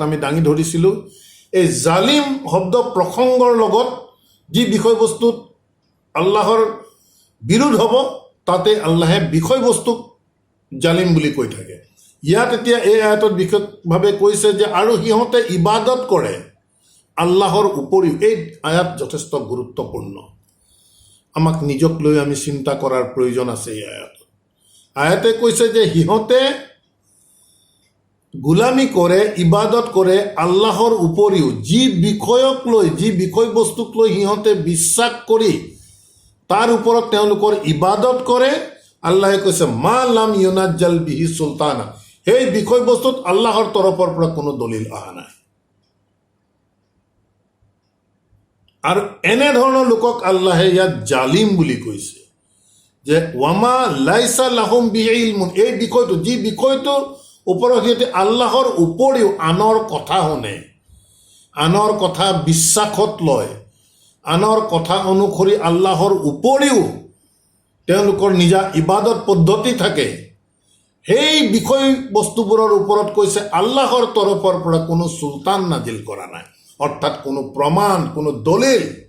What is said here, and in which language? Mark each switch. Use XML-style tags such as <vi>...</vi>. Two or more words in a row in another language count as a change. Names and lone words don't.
<as>আমি দাঙি ধৰিছিলোঁ এই জালিম শব্দ প্ৰসংগৰ লগত যি বিষয়বস্তুত আল্লাহৰ বিৰোধ হ'ব তাতে আল্লাহে বিষয়বস্তুক জালিম বুলি কৈ থাকে ইয়াত এতিয়া এই আয়াতত বিশেষভাৱে কৈছে যে আৰু সিহঁতে ইবাদত কৰে আল্লাহৰ উপৰিও এই আয়াত যথেষ্ট গুৰুত্বপূৰ্ণ আমাক নিজক লৈ আমি চিন্তা কৰাৰ প্ৰয়োজন আছে এই আয়াতত আয়াতে কৈছে যে সিহঁতে গোলামী কৰে ইবাদত কৰে আল্লাহৰ উপৰিও যি বিষয়ক লৈ যি বিষয়বস্তুক লৈ সিহঁতে বিশ্বাস কৰি তাৰ ওপৰত তেওঁলোকৰ ইবাদত কৰে আল্লাহে কৈছে</as> <ar>ما لم ينزل به سلطانا</ar> <as>সেই বিষয়বস্তুত আল্লাহৰ তৰফৰ পৰা কোনো দলিল অহা নাই আৰু এনেধৰণৰ লোকক আল্লাহে ইয়াত জালিম বুলি কৈছে যে</as> <ar>وما ليس لهم به علم</ar> <as>এই বিষয়টো যি বিষয়টোৰ ওপৰত সিহঁতে আল্লাহৰ উপৰিও আনৰ কথা শুনে আনৰ কথা বিশ্বাসত লয় আনৰ কথা অনুসৰি আল্লাহৰ উপৰিও তেওঁলোকৰ নিজা ইবাদত পদ্ধতি থাকে সেই বিষয়বস্তুবোৰৰ ওপৰত কৈছে আল্লাহৰ তৰফৰ পৰা কোনো চুলতান নাজিল কৰা নাই অৰ্থাৎ কোনো প্ৰমাণ কোনো দলিল</as>